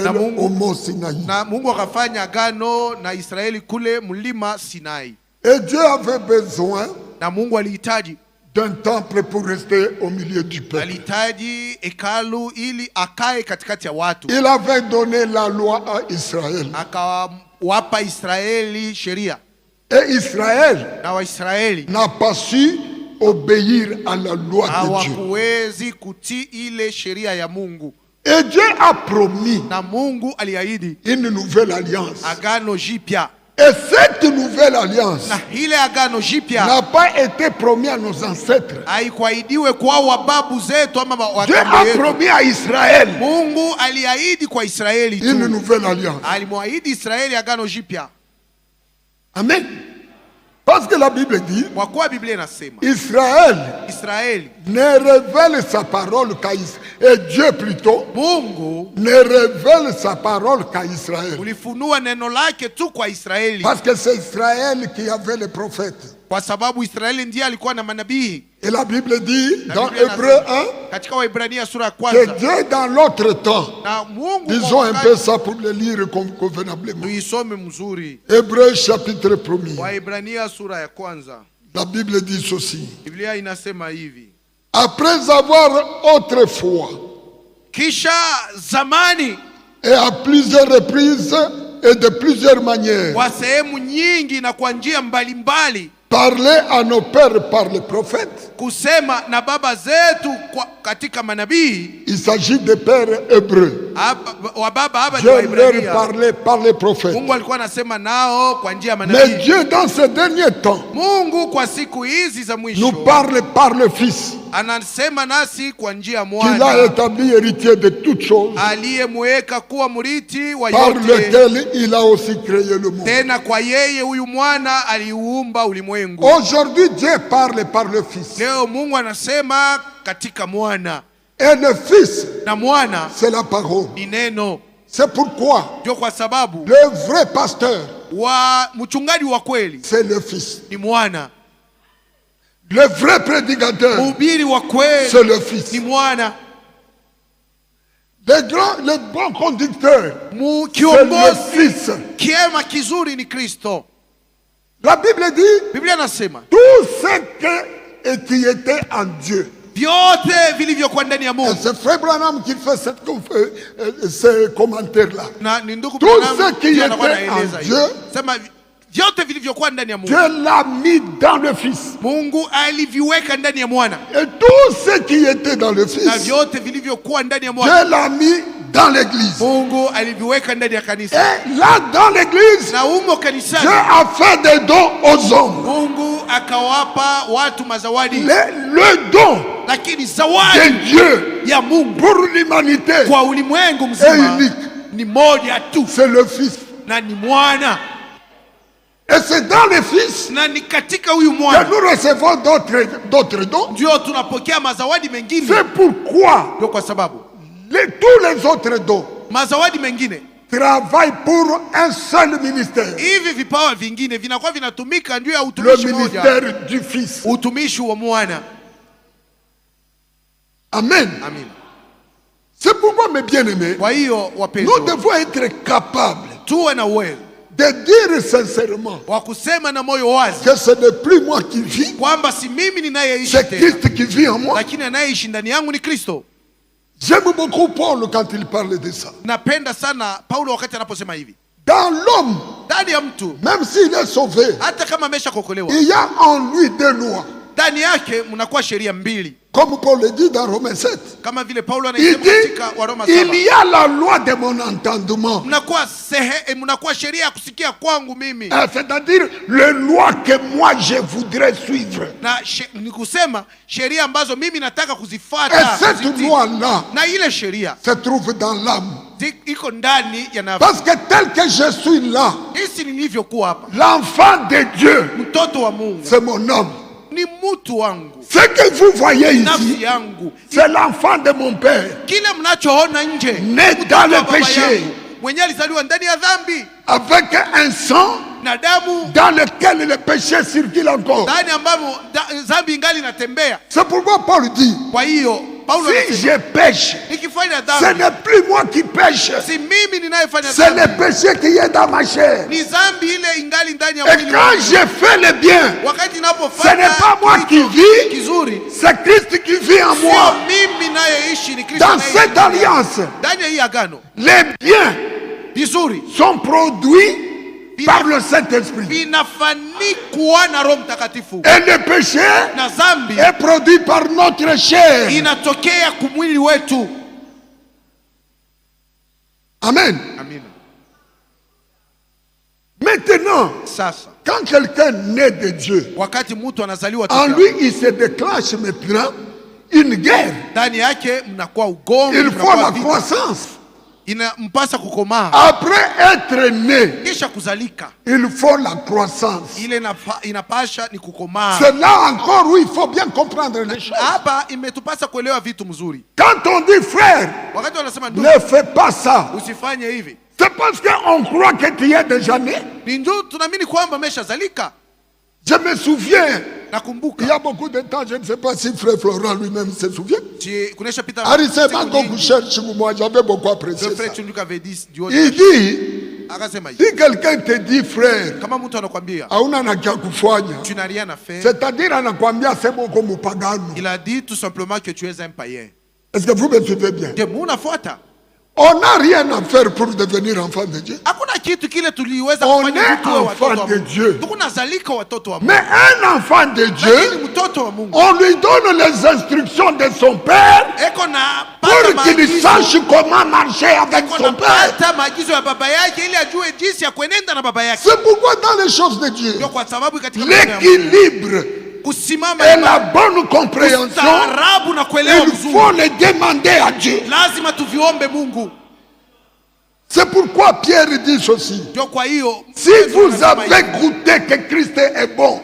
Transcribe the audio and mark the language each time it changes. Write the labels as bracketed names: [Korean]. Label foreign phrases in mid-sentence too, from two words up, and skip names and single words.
[Swahili] Na Mungu- [French] au mont Sinaï. [Swahili] Na Mungu akafanya agano na Israeli kule mlima Sinai, [French] Et Dieu avait besoin [Swahili] na Mungu alihitaji [French] d'un temple pour rester au milieu du peuple. [Swahili] alihitaji hekalu ili akae katikati ya watu. [French] Il avait donné la loi à Israël. [Swahili] Akawapa Israeli sheria, [French] Et Israël [Swahili] na Waisraeli [French] n'a pas su obéir à la loi de Dieu. [Swahili] hawakuwezi kutii ile sheria ya Mungu, [French] Et Dieu a promis [Swahili] na Mungu aliahidi [French] une nouvelle alliance. [Swahili] agano jipya, [French] Et cette nouvelle alliance [Swahili] na ile agano jipya [French] n'a pas été promis à nos ancêtres. [Swahili] haikuahidiwe kwa wababu zetu ama [French] Dieu [Swahili] wakambo [French] a [Swahili] yetu. [French] promis à Israël [Swahili] Mungu aliahidi kwa Israeli [French] une [Swahili] tu, [French] nouvelle alliance. [Swahili] alimwahidi Israeli agano jipya, [French] Amen. Parce que la Bible dit, [Swahili] kwa kuwa Biblia inasema [French] Israël [Swahili] Israeli, [French] ne révèle sa parole qu'à Israël. Et Dieu plutôt [Swahili] Mungu [French] ne révèle sa parole qu'à Israël. [Swahili] ulifunua neno lake tu kwa Israeli, [French] Parce que c'est Israël qui avait les prophètes. [Swahili] kwa sababu Israeli ndiye alikuwa na manabii. [French] Et la Bible dit [Swahili] Na [French] dans [Swahili] Biblia [French] Hébreu [Swahili] inasema, 1 katika Waebrania sura ya [French] que [Swahili] kwanza, [French] Dieu dans l'autre temps, [Swahili] na Mungu [French] disons [Swahili] kwa [French] un [Swahili] wakati- [French] peu ça pour le lire convenablement. [Swahili] tuisome mzuri. [French] Hébreu chapitre 1er. [Swahili] Waebrania sura ya kwanza, [French] La Bible dit ceci. [Swahili] Biblia inasema hivi: [French] Après avoir autrefois [Swahili] kisha zamani, [French] et à plusieurs reprises et de plusieurs manières [Swahili] kwa sehemu nyingi na kwa njia mbalimbali, [French] parlé à nos pères par les prophètes, [Swahili] kusema na baba zetu katika manabii. [French] il s'agit des pères hébreux. [Swahili] Wa baba hapa ni [French] Dieu leur [Swahili] Waebrania. [French] parlait par les prophètes. [Swahili] Mungu alikuwa anasema nao kwa njia ya [French] Mais [Swahili] manabii. [French] Dieu dans ces derniers temps [Swahili] Mungu kwa siku hizi za [French] nous [Swahili] mwisho [French] parle par le Fils [Swahili] anasema nasi kwa njia ya [French] qu'il a [Swahili] mwana [French] établi héritier de toutes choses, [Swahili] aliyemweka kuwa mrithi wa [French] par [Swahili] yote, [French] lequel il a aussi créé le monde. [Swahili] tena kwa yeye huyu mwana aliuumba ulimwengu. [French] Aujourd'hui, Dieu parle par le Fils. [Swahili] Leo Mungu anasema katika mwana, [French] Et le Fils, [Swahili] na mwana [French] c'est la parole. [Swahili] ni neno. [French] C'est pourquoi [Swahili] Ndio kwa sababu [French] le vrai pasteur, [Swahili] wa mchungaji wa kweli [French] c'est le Fils. [Swahili] ni mwana, [French] Le vrai prédicateur, [Swahili] mhubiri wa kweli [French] c'est le Fils. [Swahili] ni mwana, [French] Le bon conducteur, c'est le [Swahili] kiongozi [French] Fils. [Swahili] kiema kizuri ni Kristo. [French] La Bible dit [Swahili] Biblia inasema [French] tout ce qui était en Dieu. [Swahili] vyote vilivyokuwa ndani ya [French] Et [Swahili] Mungu, [French] c'est Frère Branham qui fait ce commentaire-là. [Swahili] na ni ndugu [French] Tout [Swahili] Branham [French] ce qui [Swahili] ndiye anakuwa [French] était [Swahili] anaeleza [French] en [Swahili] hivi. [French] Dieu, [Swahili] Sema vyote vilivyokuwa ndani ya Mungu [French] Dieu l'a mis dans le Fils. [Swahili] Mungu aliviweka ndani ya mwana, [French] Et tout ce qui était dans le [Swahili] na [French] Fils, [Swahili] vyote vilivyokuwa ndani ya mwana [French] Dieu l'a mis dans l'Église. [Swahili] Mungu aliviweka ndani ya kanisa, [French] Et là, dans l'Église, [Swahili] na umo [French] Dieu [Swahili] kanisani [French] a fait des dons aux hommes. [Swahili] Mungu akawapa watu mazawadi, [French] Le don [Swahili] lakini [French] de [Swahili] zawadi [French] Dieu [Swahili] ya Mungu [French] pour l'humanité, [Swahili] kwa ulimwengu [French] Et [Swahili] mzima [French] unique. [Swahili] ni moja tu, [French] c'est le Fils. [Swahili] na ni mwana, [French] Et c'est dans le Fils [Swahili] na ni katika huyu [French] que [Swahili] mwana [French] nous recevons d'autres dons. [Swahili] ndio tunapokea mazawadi mengine. [French] C'est pourquoi [Swahili] Ndio kwa sababu [French] tous les autres dons [Swahili] mazawadi mengine, [French] travaillent pour un seul ministère. [Swahili] hivi vipawa vingine vinakuwa vinatumika ndio ya [French] Le [Swahili] utumishi moja, [French] ministère du Fils. [Swahili] utumishi wa mwana. [French] Amen. [Swahili] Amin. [French] C'est pourquoi, mes bien-aimés, [Swahili] Kwa hiyo wapenzi, [French] nous devons être capables [Swahili] tuwe na uwezo [French] de dire sincèrement [Swahili] wa kusema na moyo wazi [French] que ce n'est plus moi qui vis, [Swahili] kwamba si mimi ninayeishi [French] c'est [Swahili] tena, [French] Christ qui vit en moi. [Swahili] lakini anayeishi ndani yangu ni Kristo. [French] J'aime beaucoup Paul quand il parle de ça. [Swahili] Napenda sana Paulo wakati anaposema hivi, [French] Dans l'homme, [Swahili] ndani ya mtu [French] même s'il est sauvé, [Swahili] hata kama ameshakokolewa, [French] il y a en lui des lois. [Swahili] ndani yake mnakuwa sheria mbili. [French] Comme Paul le dit dans Romains 7. [Swahili] Kama vile Paulo [French] Il [Swahili] anasema [French] dit, [Swahili] katika Waroma 7. [French] il y a la loi de mon entendement. [Swahili] Mnakuwa sheria ya kusikia kwangu mimi. [French] C'est-à-dire les lois que moi je voudrais suivre. [Swahili] Na ni kusema sheria ambazo mimi nataka [French] Et [Swahili] kuzifuata. [French] cette loi-là [Swahili] Na ile sheria [French] se trouve dans l'âme. [Swahili] iko ndani ya nafsi. [French] Parce que tel que je suis là, [Swahili] Isi nilivyokuwa hapa, [French] l'enfant de Dieu, [Swahili] mtoto wa Mungu [French] c'est mon homme. [Swahili] ni mtu wangu. [French] Ce que vous voyez [Swahili] Nafsi [French] ici, [Swahili] yangu. [French] c'est l'enfant de mon père, [Swahili] Kile mnachoona nje, [French] né dans le péché, [Swahili] mwenye alizaliwa ndani ya dhambi [French] avec un sang [Swahili] na damu [French] dans lequel le péché circule encore. [Swahili] ndani ambamo dhambi ingali inatembea. [French] C'est pourquoi Paul dit, [Swahili] Kwa hiyo Paulo [French] si [Swahili] anasema, [French] je pêche, [Swahili] nikifanya [French] ce [Swahili] dhambi [French] n'est plus moi qui pêche, [Swahili] si mimi ninayefanya [French] c'est le [Swahili] dhambi, [French] péché qui est dans ma chair. [Swahili] ni dhambi ile ingali ndani ya [French] Et [Swahili] mwili [French] quand [Swahili] wangu. [French] je fais le bien, [Swahili] Wakati [French] ce [Swahili] ninapofanya [French] n'est pas moi qui [Swahili] kitu [French] vis, [Swahili] kizuri, [French] c'est Christ qui vit en [Swahili] sio [French] moi. [Swahili] mimi nayeishi, ni Kristo [French] Dans [Swahili] anayeishi [French] cette [Swahili] ndani yangu. [French] alliance, [Swahili] Ndani ya hii agano [French] les biens [Swahili] vizuri [French] sont produits par le Saint-Esprit. [Swahili] vinafanikwa na Roho Mtakatifu, [French] Et le péché [Swahili] na dhambi [French] est produit par notre chair. [Swahili] inatokea kumwili wetu. [French] Amen. [Swahili] Amina. [French] Maintenant, [Swahili] Sasa [French] quand quelqu'un naît de Dieu, [Swahili] wakati mtu anazaliwa [French] en [Swahili] toka, [French] lui, il se déclenche maintenant une guerre. [Swahili] ndani yake mnakuwa ugomvi, [French] Il faut [Swahili] mnakuwa [French] la [Swahili] vita. [French] croissance. [Swahili] Inampasa kukomaa [French] Après être né, [Swahili] kisha kuzalika. [French] il faut la croissance. [Swahili] Ile inapasha ni kukomaa. [French] C'est là encore où il faut bien comprendre les choses. [Swahili] Hapa imetupasa kuelewa vitu mzuri. [French] Quand on dit frère, [Swahili] Wakati wanasema ndugu, [French] ne fais pas ça. [Swahili] usifanye hivi, [French] C'est parce qu'on croit que tu es déjà né. [Swahili] ni ndio tunaamini kwamba ameshazalika. [French] Je me souviens, [Swahili] Nakumbuka [French] il y a beaucoup de temps, je ne sais pas si frère Florent lui-même se souvient. [Swahili] kunesha pita [French] Arisema cherche moi, j'avais beaucoup apprécié le ça. frère Chunduka avait dit du Il dit, [Swahili] akasema hivi, [French] si quelqu'un te dit frère, [Swahili] kama mtu anakuambia hauna na kia kufanya, [French] tu n'as rien à faire, [Swahili] c'est-à-dire anakuambia sema uko mpagano. [French] il a dit tout simplement que tu es un païen. Est-ce que vous me suivez bien? [Swahili] Je munafuata. [French] On n'a rien à faire pour devenir enfant de Dieu. [Swahili] Hakuna kitu kile tuliweza [French] On [Swahili] kufanya [French] est [Swahili] mtu wa [French] enfant [Swahili] watoto wa [French] de [Swahili] Mungu. [French] Dieu. [Swahili] Tukunazalika watoto wa Mungu. [French] Mais un enfant de [Swahili] Lakini [French] Dieu, [Swahili] mtoto wa Mungu [French] on lui donne les instructions de son père [Swahili] eko na [French] pour qu'il sache comment marcher avec [Swahili] eko [French] son [Swahili] na [French] père. [Swahili] pata maagizo ya baba yake ili ajue jinsi ya kuenenda na baba yake. [French] C'est pourquoi dans les choses de Dieu, [Swahili] Ndio kwa sababu katika mambo ya Mungu, [French] l'équilibre [Swahili] kusimama [French] et [Swahili] imara, [French] la bonne compréhension, [Swahili] ustaarabu na kuelewa [French] il [Swahili] vizuri, [French] faut le demander à Dieu. [Swahili] lazima tuviombe Mungu. [French] C'est pourquoi Pierre dit ceci. [Swahili] Ndio kwa hiyo [French] Si vous avez goûté que Christ est bon,